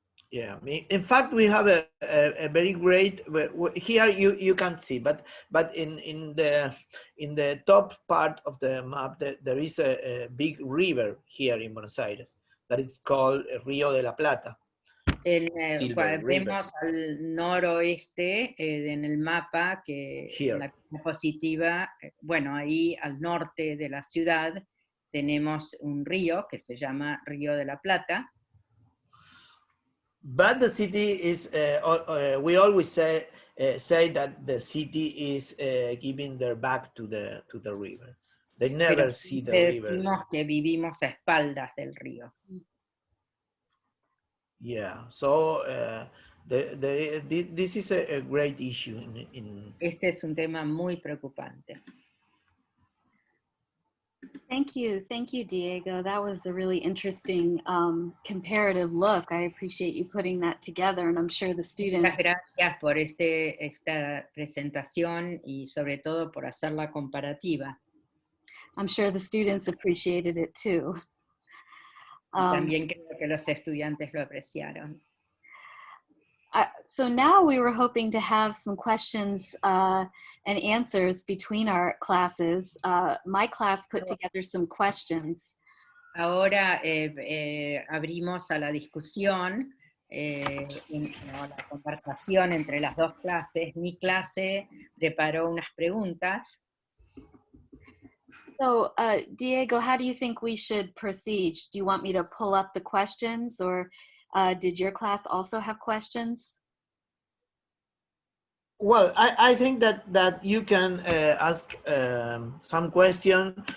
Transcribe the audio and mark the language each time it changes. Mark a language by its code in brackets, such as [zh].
[en] Yeah, in fact, we have a very great, here you can't see, but in the top part of the map, there is a big river here in Buenos Aires that is called Río de la Plata. [es] Vemos al noroeste en el mapa que en la diapositiva, bueno, ahí al norte de la ciudad tenemos un río que se llama Río de la Plata. [en] But the city is, we always say that the city is giving their back to the river. They never see the river. [es] Decimos que vivimos a espaldas del río. [en] Yeah, so this is a great issue. [es] Este es un tema muy preocupante. [en] Thank you, Diego. That was a really interesting comparative look. I appreciate you putting that together, and I'm sure the students. [es] Muchas gracias por esta presentación y sobre todo por hacer la comparativa. [en] I'm sure the students appreciated it too. [es] También creo que los estudiantes lo apreciaron. [en] So now we were hoping to have some questions and answers between our classes. My class put together some questions. [es] Ahora abrimos a la discusión, la conversación entre las dos clases. Mi clase preparó unas preguntas. [en] So, Diego, how do you think we should proceed? Do you want me to pull up the questions, or did your class also have questions? Well, I think that you can ask some question.